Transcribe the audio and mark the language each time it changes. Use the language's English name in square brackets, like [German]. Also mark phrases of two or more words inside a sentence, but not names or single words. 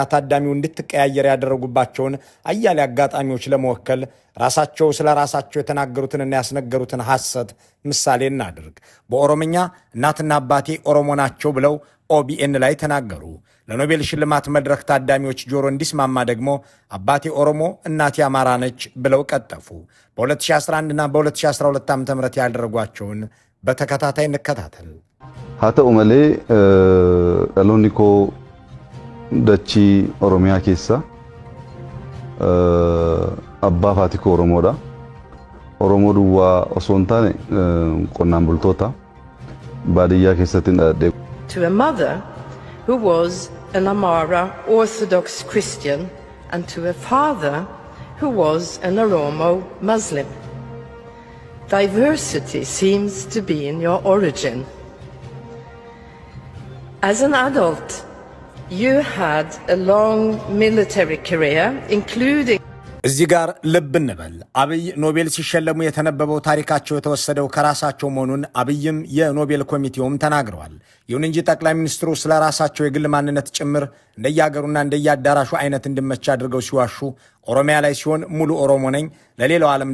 [Amharic] ታዳሚው እንድትቀያየር ያደረጉባቸውን አያሌ አጋጣሚዎች ለመወከል ራሳቸው ስለ ራሳቸው የተናገሩትንና ያስነገሩትን ሐሰት ምሳሌ እናድርግ። በኦሮምኛ እናትና አባቴ ኦሮሞ ናቸው ብለው ኦቢኤን ላይ ተናገሩ። ለኖቤል ሽልማት መድረክ ታዳሚዎች ጆሮ እንዲስማማ ደግሞ አባቴ ኦሮሞ እናቴ አማራ ነች ብለው ቀጠፉ። በ2011 እና በ2012 ዓ.ም ያደረጓቸውን በተከታታይ እንከታተል። [Oromo] ሀተኡ መሌ dhaloonni koo dachii oromiyaa keessa abbaa fi haati koo oromoodha. Oromoo duwwaa osoo hin taane qonnaan bultoota baadiyyaa keessatti dhaladhe. [English] To a mother who was an Amara Orthodox Christian and to a father who was an Oromo Muslim. Diversity seems to be in your origin. As an adult, you had a long military career, including [Amharic] እዚህ ጋር ልብ እንበል። አብይ ኖቤል ሲሸለሙ የተነበበው ታሪካቸው የተወሰደው ከራሳቸው መሆኑን አብይም የኖቤል ኮሚቴውም ተናግረዋል። ይሁን እንጂ ጠቅላይ ሚኒስትሩ ስለ ራሳቸው የግል ማንነት ጭምር እንደያገሩና እንደያዳራሹ አይነት እንዲመች አድርገው ሲዋሹ ኦሮሚያ ላይ ሲሆን ሙሉ ኦሮሞ ነኝ፣ ለሌላው ዓለም